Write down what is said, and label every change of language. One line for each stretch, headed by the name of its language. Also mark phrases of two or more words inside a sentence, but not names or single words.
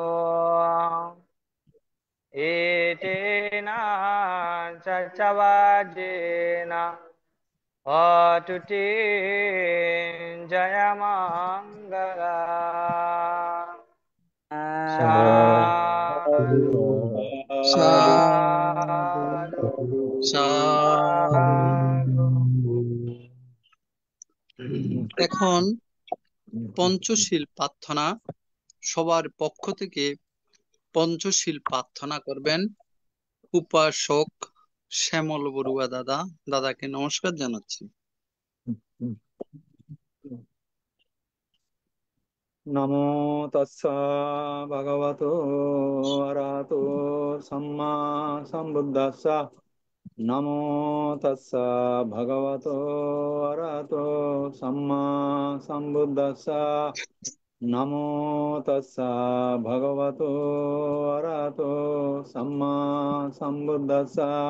Pali: Etena cacavajena atuti jayamangala sadhu sadhu sadhu
Bangla: এখন পঞ্চশীল প্রার্থনা সবার পক্ষ থেকে পঞ্চশীল প্রার্থনা করবেন উপাসক শ্যামল বড়ুয়া দাদা। দাদাকে নমস্কার জানাচ্ছি।
Pali: নমো তস্সা ভগবতো অরহতো সম্মা সম্বুদ্ধাস্সা নমো তস্সা ভগবতো অরহতো সম্মা সম্বুদ্ধাস্সা নমো তস্সা ভগবতো অরহতো সম্মা সম্বুদ্ধাস্সা